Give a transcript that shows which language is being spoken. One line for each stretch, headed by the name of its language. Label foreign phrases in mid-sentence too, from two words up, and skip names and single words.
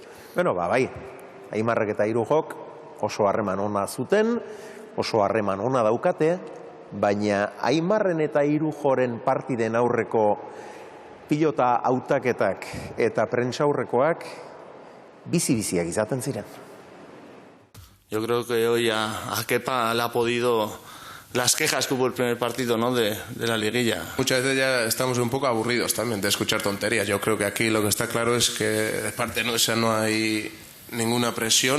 Basque: Bai, Aimarrek eta Irujok oso harreman ona zuten, oso harreman ona daukate, baina Aimarren eta Irujoren partiden aurreko pilota hautaketak eta prentsaurrekoak bizi-biziak izaten ziren.
Spanish: Yo creo que hoy a Kepa le ha podido las quejas que hubo el primer partido, ¿no? de la liguilla. Muchas veces ya estamos un poco aburridos también de escuchar tonterías. Yo creo que aquí lo que está claro es que de parte nuestra no hay ninguna presión.